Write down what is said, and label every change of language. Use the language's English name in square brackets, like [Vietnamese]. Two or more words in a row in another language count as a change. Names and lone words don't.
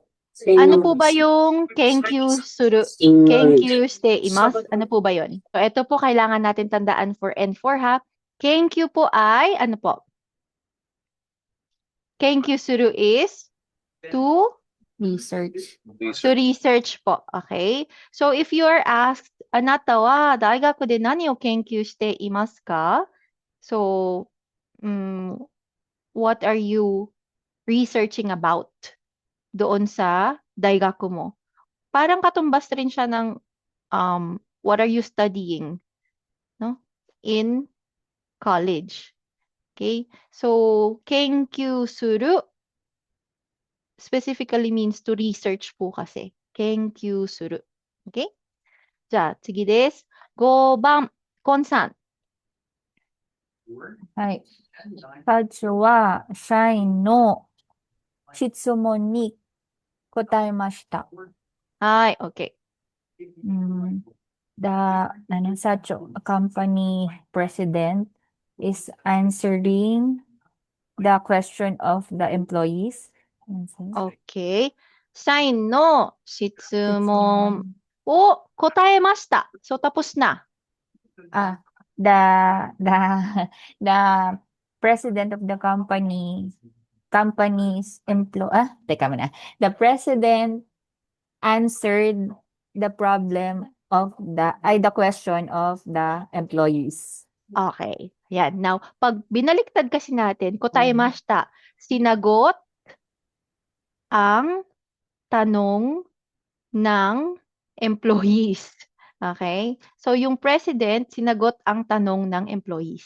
[Filipino] Ano po ba yung [Japanese] 研究する? 研究しています? [Filipino] Ano po ba yun? So, ito po kailangan natin tandaan for N4 ha. Kenkyu po ay, ano po? [Japanese] 研究する [English] is to Research. research po. Okay? So, if you are asked, [Japanese] あなたは大学で何を研究していますか? [English] So, what are you researching about [Filipino] doon sa daigaku mo? Parang katumbas rin siya ng [English] what are you studying, [Filipino] no? [English] In college. Okay? So, [Japanese] 研究する [English] specifically means to research [Filipino] po kasi. [Japanese] 研究する. [English] Okay? [Japanese] じゃあ、次です。5番、コンさん。はい。課長は社員の質問に答えました。はい、OK。 [English] 社長、company president is answering the question of the employees. [Japanese] OK。社員の質問を答えました。So, [Filipino] tapos na. [English] The president of the the president answered the problem of the question of the employees. [Filipino] Okay. Yan. Now, pag binaliktad kasi natin, kotaemashita, sinagot ang tanong ng employees. Okay? So, yung president, sinagot ang tanong ng employees.